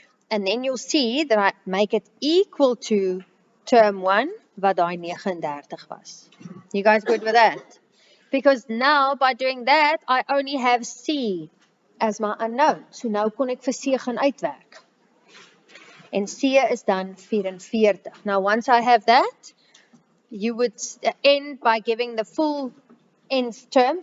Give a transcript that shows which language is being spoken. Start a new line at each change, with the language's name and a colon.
English: And then you'll see that I make it equal to term 1,
Afrikaans: wat daai 39 was.
English: You guys good with that? Because now, by doing that, I only have C as my unknown.
Afrikaans: So nou kon ek vir C gaan uitwerk. En C is dan 44.
English: Now, once I have that, you would end by giving the full nth term.